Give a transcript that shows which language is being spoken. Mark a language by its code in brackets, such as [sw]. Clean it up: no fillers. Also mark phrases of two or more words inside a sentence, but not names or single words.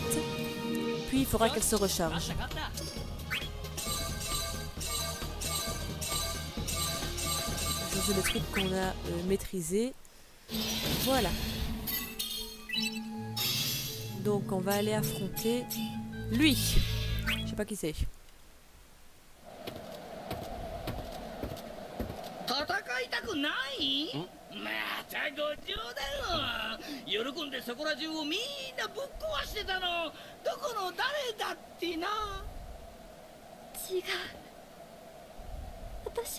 [fr] Puis, il faudra qu'elle se recharge. Ça, c'est le truc qu'on a maîtrisé. Voilà. Donc, on va aller affronter lui. Je sais pas qui c'est. [ja] 戦いたくない？またご冗談を。喜んでそこら中をみんなぶっ壊してたの。どこの誰だってな。違う。私は。